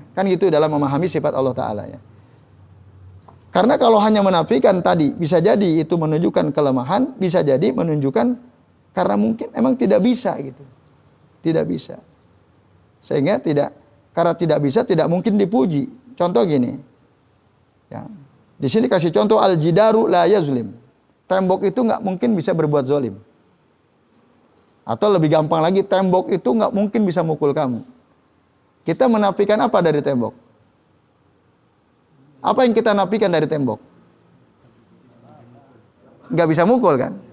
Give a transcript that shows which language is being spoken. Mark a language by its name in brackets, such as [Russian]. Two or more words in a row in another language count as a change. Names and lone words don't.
[Indonesian] Kan gitu dalam memahami sifat Allah Ta'ala ya. Karena kalau hanya menafikan tadi bisa jadi itu menunjukkan kelemahan, bisa jadi menunjukkan karena mungkin emang tidak bisa gitu. Tidak bisa. Sehingga karena tidak bisa tidak mungkin dipuji. Contoh gini. Ya. Di sini kasih contoh [Arabic] al-jidaru la yazlim. [Indonesian] Tembok itu nggak mungkin bisa berbuat zalim. Atau lebih gampang lagi, tembok itu nggak mungkin bisa mukul kamu. Kita menafikan apa dari tembok? Apa yang kita nafikan dari tembok? Nggak bisa mukul kan?